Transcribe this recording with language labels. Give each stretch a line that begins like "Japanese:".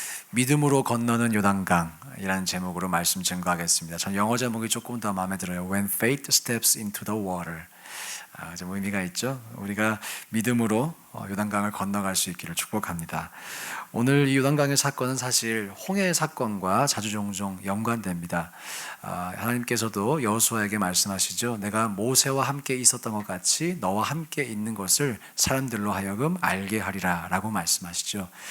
Korean: 믿음으로 건너는 요단강이라는 제목으로 말씀 증거하겠습니다. 전 영어 제목이 조금 더 마음에 들어요.
English: When faith steps into the water.
Korean: 좀 의미가 있죠. 우리가 믿음으로 요단강을 건너갈 수 있기를 축복합니다. 오늘 이 요단강의 사건은 사실 홍해 사건과 자주 종종 연관됩니다. 하나님께서도 여호수아에게 말씀하시죠. 내가 모세와 함께 있었던 것 같이 너와 함께 있는 것을 사람들로 하여금 알게 하리라 라고 말씀하시죠.